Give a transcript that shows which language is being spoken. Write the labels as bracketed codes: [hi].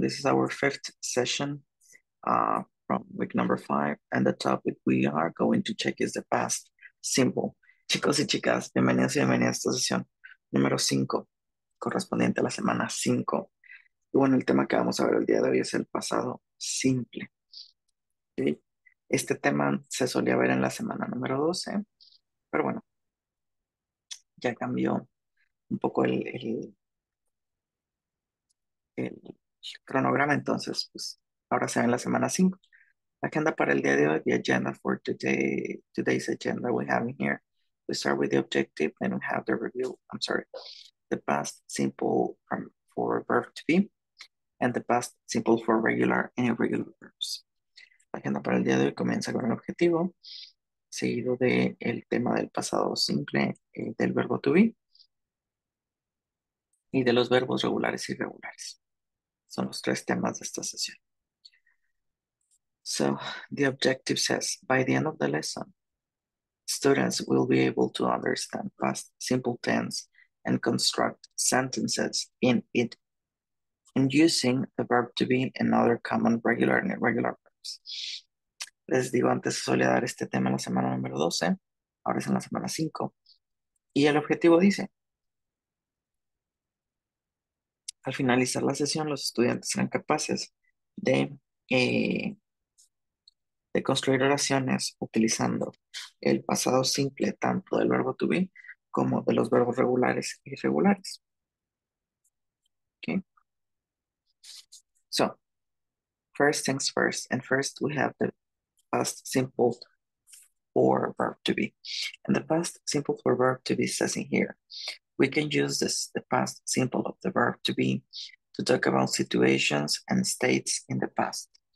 [en] This is our fifth session from week number 5, and the topic we are going to check is the past simple. [es] Chicos y chicas, bienvenidos y bienvenidas a esta sesión número 5, correspondiente a la semana 5. Y bueno, el tema que vamos a ver el día de hoy es el pasado simple. ¿Sí? Este tema se solía ver en la semana número 12, pero bueno, ya cambió un poco el cronograma, entonces pues ahora se ve en la semana 5. [en] Agenda para el día de hoy, the agenda for today's agenda we have in here. We start with the objective, then we have the review, the past simple for verb to be, and the past simple for regular and irregular verbs. [es] La agenda para el día de hoy comienza con el objetivo, seguido del tema del pasado simple, del verbo to be, y de los verbos regulares y irregulares. Son los 3 temas de esta sesión. [en] So, the objective says, by the end of the lesson, students will be able to understand past simple tense and construct sentences in it, and using the verb to be and other common regular and irregular verbs. [es] Les digo, antes se solía dar este tema en la semana número 12, ahora es en la semana 5. Y el objetivo dice, al finalizar la sesión, los estudiantes serán capaces de, eh, de construir oraciones utilizando el pasado simple tanto del verbo to be como de los verbos regulares e irregulares. [en] Okay. So, first things first, and first we have the past simple for verb to be. And the past simple for verb to be says in here, we can use the past simple of the verb to be to talk about situations and states in the past.